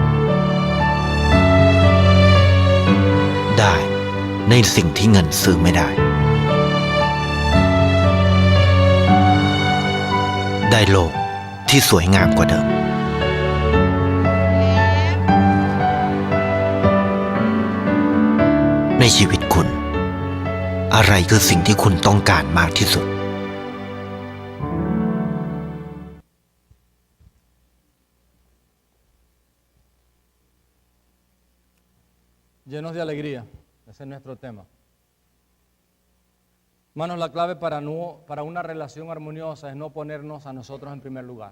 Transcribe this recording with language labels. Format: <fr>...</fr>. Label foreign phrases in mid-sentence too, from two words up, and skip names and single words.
<th>ได้ในสิ่งที่เงินซื้อไม่ได้ ได้โลกที่สวยงามกว่าเดิม ในชีวิตคุณ อะไรคือสิ่งที่คุณต้องการมากที่สุด</th> <es>Llenos de alegría. Ese es nuestro tema. Hermanos, la clave para una relación armoniosa es no ponernos a nosotros en primer lugar.</es>